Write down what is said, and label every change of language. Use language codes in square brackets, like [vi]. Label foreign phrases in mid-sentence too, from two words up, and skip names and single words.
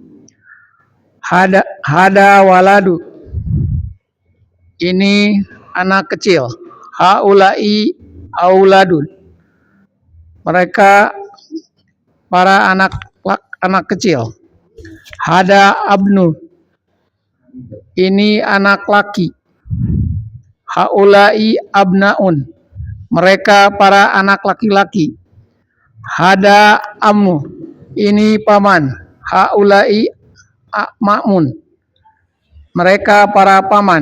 [ar] هذا ولد, [id] ini anak kecil. [ar] هؤلاء أولاد, [id] mereka para anak kecil. [ar] هذا ابن, [id] ini anak laki. [ar] هؤلاء أبناء, [id] mereka para anak laki-laki. [ar] هذا عم, [id] ini paman. [ar] هؤلاء أعمام, [id] mereka para paman.